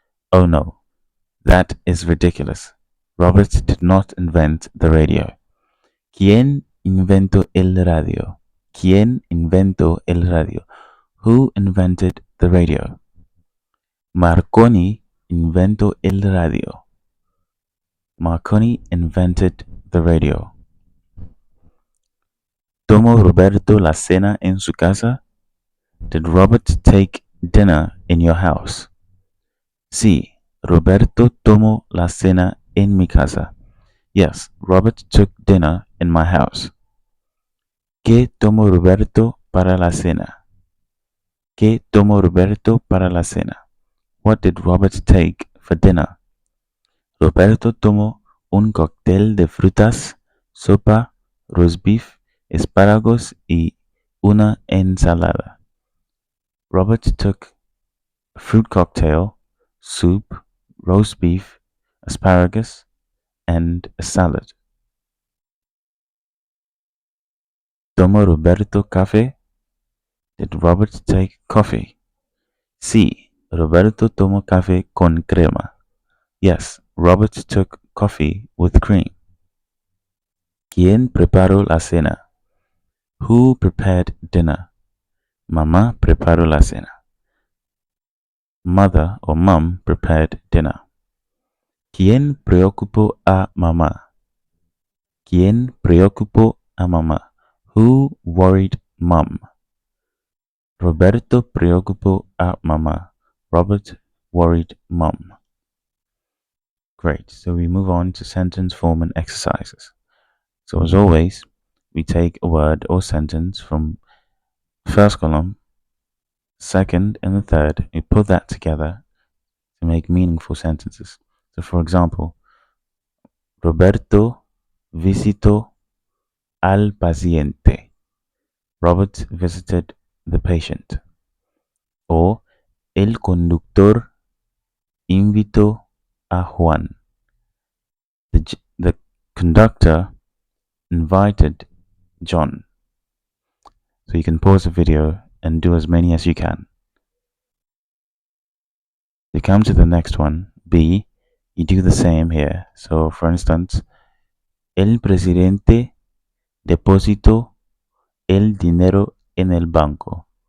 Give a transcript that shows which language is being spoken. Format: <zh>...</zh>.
<en>Oh no, that is ridiculous. Robert did not invent the radio.</en> <es>¿Quién inventó el radio? ¿Quién inventó el radio?</es> <en>Who invented the radio?</en> <es>Marconi inventó el radio.</es> <en>Marconi invented the radio.</en> <es>¿Tomó Roberto la cena en su casa?</es> <en>Did Robert take dinner in your house?</en> <es>Sí, Roberto tomó la cena en mi casa.</es> <en>Yes, Robert took dinner in my house.</en> <es>¿Qué tomó Roberto para la cena? ¿Qué tomó Roberto para la cena?</es> <en>What did Robert take for dinner?</en> <es>Roberto tomó un cóctel de frutas, sopa, roast beef, espárragos y una ensalada.</es> <en>Robert took a fruit cocktail, soup, roast beef, asparagus, and a salad.</en> <es>¿Tomó Roberto café?</es> <en>Did Robert take coffee?</en> <es>Sí, Roberto tomó café con crema.</es> <en>Yes, Robert took coffee with cream.</en> <es>¿Quién preparó la cena?</es> <en>Who prepared dinner?</en> <es>Mamá preparó la cena.</es> <en>Mother or mom prepared dinner.</en> <es>¿Quién preocupó a mamá? ¿Quién preocupó a mamá?</es> <en>Who worried mom?</en> <es>Roberto preocupó a mamá.</es> <en>Robert worried mom. Great. So we move on to sentence form and exercises. So as always, we take a word or sentence from first column, second, and the third. We put that together to make meaningful sentences. So for example,</en> <es>Roberto visitó al paciente.</es> <en>Robert visited the patient.</en> <es>Or el conductor invitó a Juan.</es> <en>The conductor invited John. So you can pause the video and do as many as you can. You come to the next one, B, you do the same here. So for instance,</en> <es>el presidente depositó el dinero en el banco.</es>